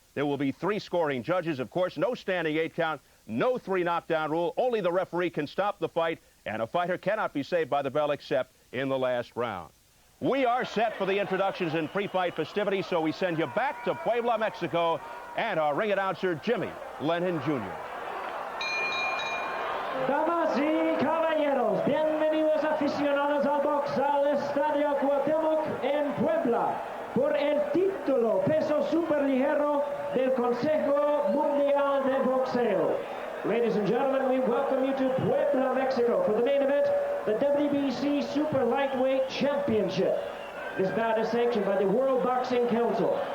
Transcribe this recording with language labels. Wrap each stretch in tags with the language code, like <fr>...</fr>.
<en>There will be 3 scoring judges, of course, no standing 8 count, no 3 knockdown rule. Only the referee can stop the fight, and a fighter cannot be saved by the bell except in the last round. We are set for the introductions and pre-fight festivities, so we send you back to Puebla, Mexico, and our ring announcer, Jimmy Lennon Jr.</en> <es>Damas y caballeros, bienvenidos aficionados al box al Estadio Cuauhtemoc en Puebla por el título peso superligero del Consejo Mundial de Boxeo.</es> <en>Ladies and gentlemen, we welcome you to Puebla, Mexico for the main event, the WBC Super Lightweight Championship. This bout is sanctioned by the World Boxing Council.</en>